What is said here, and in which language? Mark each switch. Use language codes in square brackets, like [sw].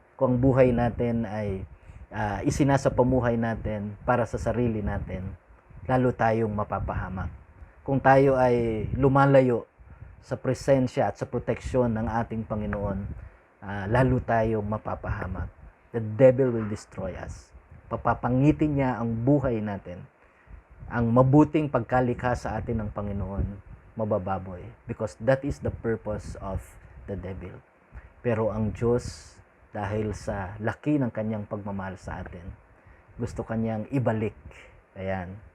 [tl] Kung ang buhay natin ay isinasa pamuhay natin para sa sarili natin, lalo tayong mapapahamak. Kung tayo ay lumalayo sa presensya at sa proteksyon ng ating Panginoon, lalo tayong mapapahamak. [en] The devil will destroy us. [tl] Papapangitin niya ang buhay natin. Ang mabuting pagkalikha sa atin ng Panginoon, mabababoy. [en] Because that is the purpose of the devil. [tl] Pero ang Diyos, dahil sa laki ng kanyang pagmamahal sa atin, gusto kanyang ibalik. Ayan.